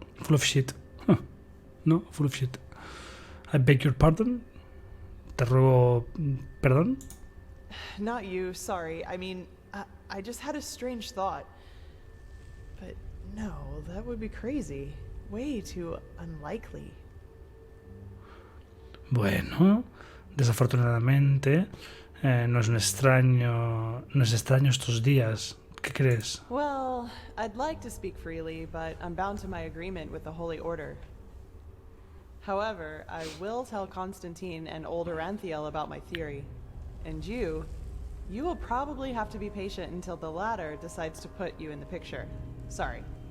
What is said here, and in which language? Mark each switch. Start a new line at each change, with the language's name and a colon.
English: Full of shit. Huh. No, full of shit. I beg your pardon?
Spanish: Te ruego perdón?
English: Not you, sorry. I mean, I just had a strange thought. But no, that would be crazy. Way too unlikely.
Spanish: Bueno, desafortunadamente no es extraño estos días. ¿Qué crees?
English: Well, I'd like to speak freely, but I'm bound to my agreement with the Holy Order. However, I will tell Constantine and old Aranthiel about my theory. And you will probably have to be patient until the latter decides to put you in the picture. Sorry.